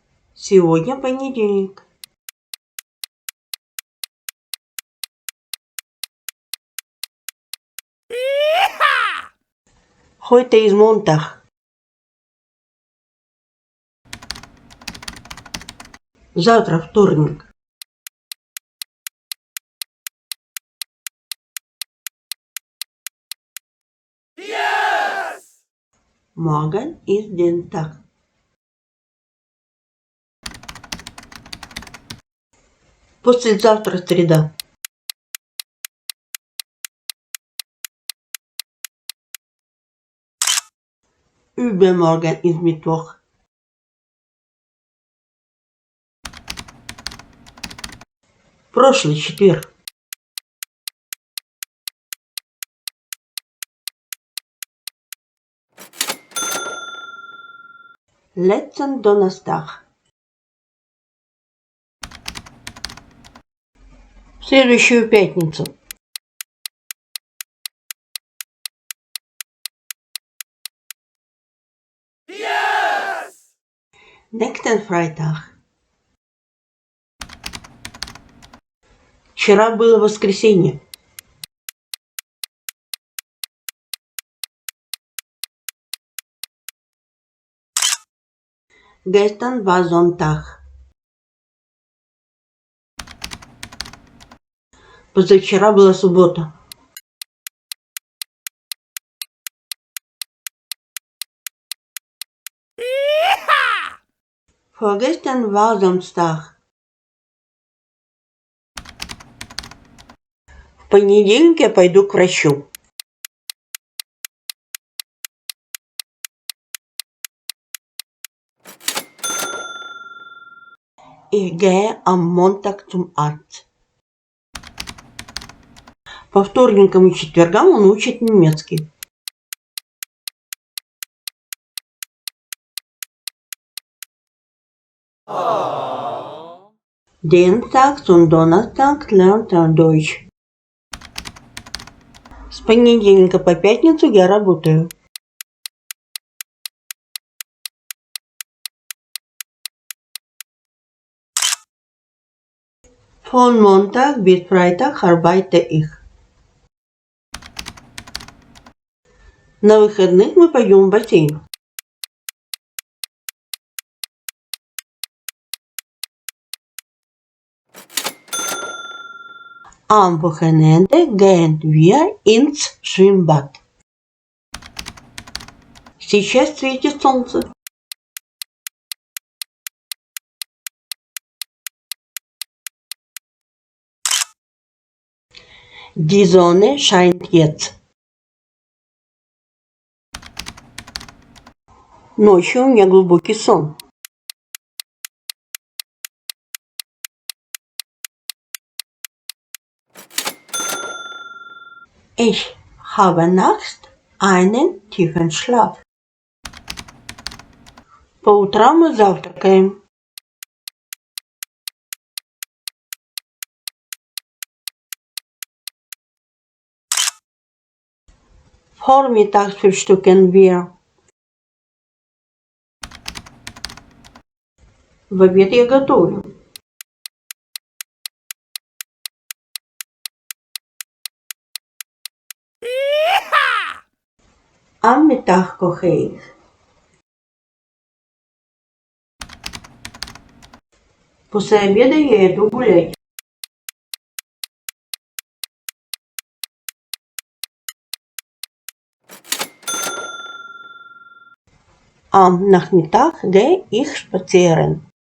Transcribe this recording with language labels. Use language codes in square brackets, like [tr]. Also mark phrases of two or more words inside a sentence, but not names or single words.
[ru] Сегодня понедельник. [de] Heute ist Montag. [ru] Завтра вторник. Yes! [de] Morgen ist Dienstag. [ru] Послезавтра среда. [de] Übermorgen ist Mittwoch. [ru] Прошлый четверг. [de] Letzten Donnerstag. [ru] В следующую пятницу. Yes! [de] Nächsten Freitag. [ru] Вчера было воскресенье. [de] Gestern war Sonntag. [ru] Позавчера была суббота. [de] Vorgestern war Samstag. [ru] В понедельник я пойду к врачу. [de] Ich gehe am Montag zum Arzt. [ru] По вторникам и четвергам он учит немецкий. [de] Dienstags und Donnerstags lernt er Deutsch. [ru] С понедельника по пятницу я работаю. [de] Von Montag bis Freitag arbeite ich. [ru] На выходных мы пойдем в бассейн. [de] Am Wochenende gehen wir ins Schwimmbad. [ru] Сейчас светит солнце. [de] Die Sonne scheint jetzt. [ru] Ночью у меня глубокий сон. [de] Ich habe nachts einen tiefen Schlaf. [ru] По утрам мы завтракаем. [de] Vormittags frühstücken wir. [ru] В обед я готовлю. [de] Am Mittag koche ich. [ru] После обеда я иду гулять. [de] Am Nachmittag gehe ich spazieren.